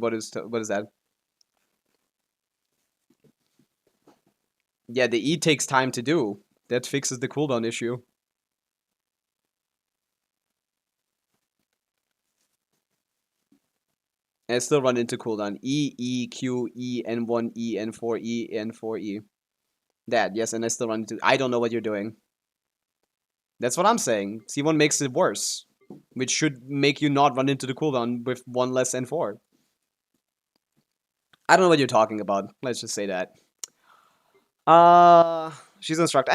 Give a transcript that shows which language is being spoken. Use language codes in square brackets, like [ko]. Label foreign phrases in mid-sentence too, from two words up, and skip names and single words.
[en] What is that? Yeah, the E takes time to do. That fixes the cooldown issue. And I still run into cooldown. E, E, Q, E, N1, E, N4, E, N4, E. That, yes, and I still run into... I don't know what you're doing. That's what I'm saying. C1 makes it worse. Which should make you not run into the cooldown with 1 less N4. I don't know what you're talking about. Let's just say that. She's instructor.